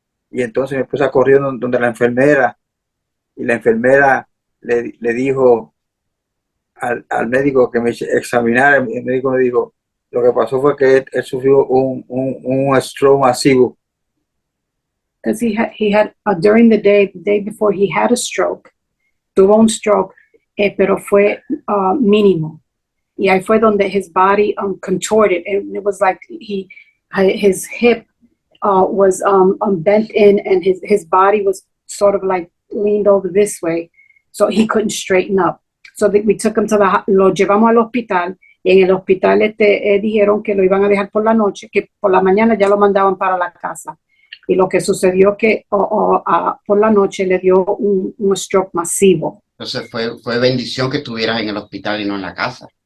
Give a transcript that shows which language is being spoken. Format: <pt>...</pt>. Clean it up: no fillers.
<es>Y entonces mi esposa corrió donde la enfermera, y la enfermera le dijo al médico que me examinara. El médico me dijo, lo que pasó fue que él sufrió un stroke masivo.</es> <en>Because he had during the day before, he had a stroke.</en> <es>Tuvo un stroke, pero fue mínimo. Y ahí fue donde</es> <en>his body contorted, and it was like his hip was bent in, and his body was sort of like leaned over this way, so he couldn't straighten up. So we took him</en> <es>lo llevamos al hospital, y en el hospital dijeron que lo iban a dejar por la noche, que por la mañana ya lo mandaban para la casa. Y lo que sucedió que por la noche le dio un stroke masivo. Entonces fue bendición que estuvieras en el hospital y no en la casa.</es>